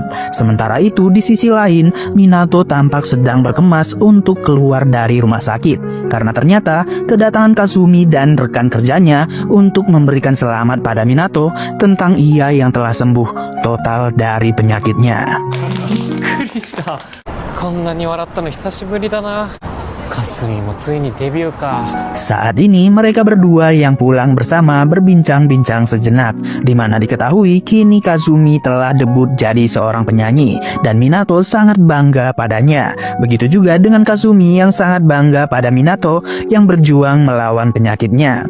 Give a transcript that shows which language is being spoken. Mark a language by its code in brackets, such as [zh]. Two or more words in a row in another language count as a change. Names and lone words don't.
[id] Sementara itu di sisi lain Minato tampak sedang berkemas untuk keluar dari rumah sakit karena ternyata kedatangan Kazumi dan rekan kerjanya untuk memberikan selamat pada Minato tentang ia yang telah sembuh total dari penyakitnya. [ja] びっくりした。こんなに笑ったの久しぶりだな。かすみもついにデビューか。 [id] Saat ini mereka berdua yang pulang bersama berbincang-bincang sejenak, di mana diketahui kini Kazumi telah debut jadi seorang penyanyi dan Minato sangat bangga padanya. Begitu juga dengan Kazumi yang sangat bangga pada Minato yang berjuang melawan penyakitnya.